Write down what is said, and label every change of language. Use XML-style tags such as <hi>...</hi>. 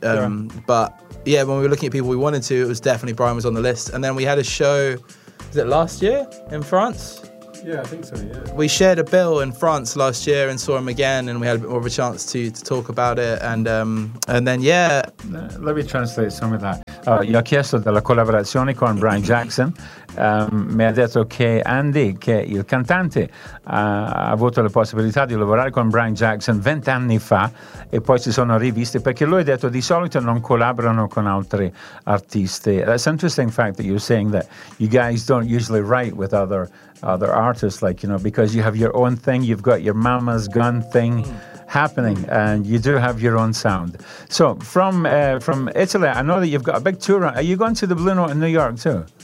<en>Yeah. But yeah, when we were looking at people we wanted to, it was definitely Brian was on the list. And then we had a show, was it last year in France? Yeah, I think so, yeah. We shared a bill in France last year and saw him again, and we had a bit more of a chance to talk about it. And then, yeah. Let me translate some of that.</en> <it>Gli ho chiesto della collaborazione con Brian Jackson. Mi ha detto che Andy, che il cantante, ha avuto la possibilità di lavorare con Brian Jackson 20 anni fa e poi si sono rivisti, perché lui ha detto di solito non collaborano con altri artisti.</it> <en>That's interesting fact that you're saying that you guys don't usually write with other artists, like, you know, because you have your own thing, you've got your Mama's Gone thing happening, and you do have your own sound. So from Italy, I know that you've got a big tour. Are you going to the Blue Note in New York too?</en>